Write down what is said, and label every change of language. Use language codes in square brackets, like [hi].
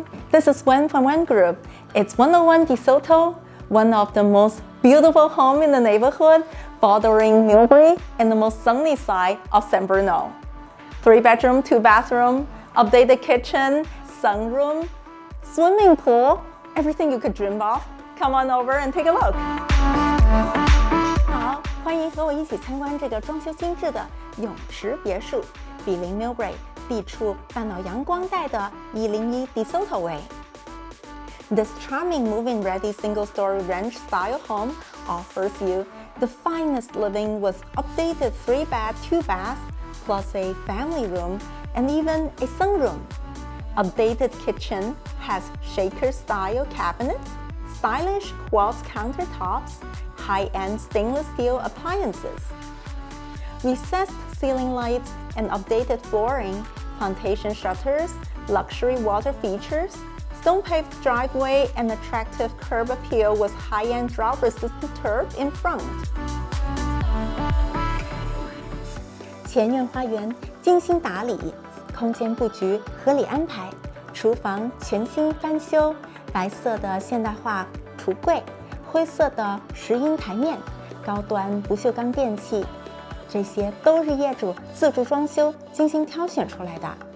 [en] This is Wen from Wen Group. It's 101 de Soto, one of the most beautiful homes in the neighborhood, bordering Millbrae and the most sunny side of San Bruno. 3-bedroom, 2-bathroom, updated kitchen, sunroom, swimming pool, everything you could dream of. Come on over and take a look. [zh] 好，欢迎和我一起参观这个装修精致的泳池别墅，毗邻 Millbrae， 地处半岛阳光带的101 de Soto Way. [en] This charming move-in-ready single-story ranch-style home offers you the finest living with updated 3-bed, 2-bath, plus a family room and even a sunroom. Updated kitchen has shaker-style cabinets, stylish quartz countertops, high-end stainless steel appliances. Recessed ceiling lights and updated flooring, plantation shutters, luxury water features, stone-paved driveway, and attractive curb appeal with high-end drought-resistant turf in front. [zh] 前院花园精心打理，空间布局合理安排，厨房全新翻修，白色的现代化橱柜，灰色的石英台面，高端不锈钢电器，这些都是业主自主裝修精心挑選出嚟的。